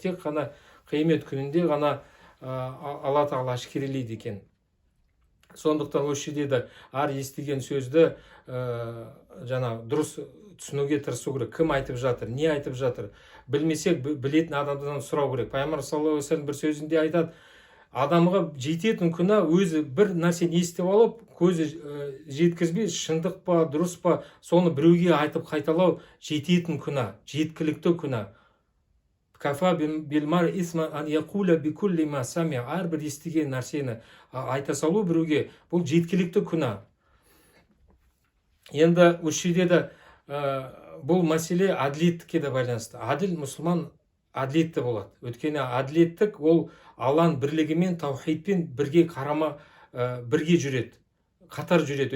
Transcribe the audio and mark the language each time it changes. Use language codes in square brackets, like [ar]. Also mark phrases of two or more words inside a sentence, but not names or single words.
[kk] Тек қана қиямет күнінде ғана Алла тағала әшкерелейді екен. Сондықтан осы жерде де әр естіген сөзді дұрыс түсінуге тырысу керек. Кім айтып жатыр, не айтып жатыр, білмесек білетін адамдан сұрау керек. Пайғамбар [ar] صلى الله عليه وسلم [kk] бір сөзінде айтады, адамға жететін күнә өзі бір нәрсені естіп алып, көзі жеткізбей, шындық па, дұрыс па, соны біреуге айтып қайталау жететін күнә, жеткілікті күнә. [ar] كفى بالمرء إثما أن يقول بكل ما سمع, [kk] әрбір естіген нәрсені айта салу біреуге, бұл жеткілікті күнә. Енді осы жерде бұл мәселе әділеттікке де байланысты. Әділ мұсылман әділетті болады. Өйткені әділеттік ол Алланың бірлігімен, таухидпен бірге бірге жүреді, қатар жүреді.